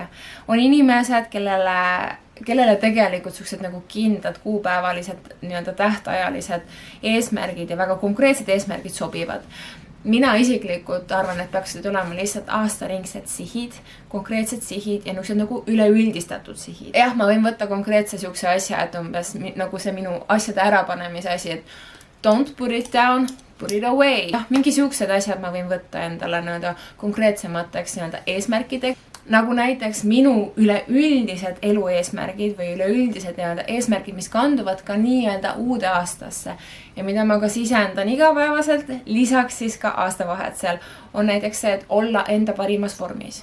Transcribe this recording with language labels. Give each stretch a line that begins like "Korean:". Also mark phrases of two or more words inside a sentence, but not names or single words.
Estonian: On inimesed, kellele tegelikult sellised nagu kindlad kuupäevalised tähtajalised eesmärgid ja väga konkreetsed eesmärgid sobivad. Mina isiklikult arvan, et peaksid olema lihtsalt aastaringsed sihid, konkreetsed sihid ja nagu üleüldistatud sihid. Jah, ma võin võtta konkreetse siukse asja, et umbes nagu see minu asjade ärapanemise asi, et
English: don't put it down, put it away.
Estonian: Mingi siuksed asjad ma võin võtta endale konkreetsemateks eesmärkideks. Nagu näiteks minu üleüldised elu eesmärgid või üleüldised eesmärgid, mis kanduvad ka uude aastasse ja mida ma ka sisendan igapäevaselt, lisaks siis ka aastavahetusel, on näiteks see, et olla enda parimas vormis.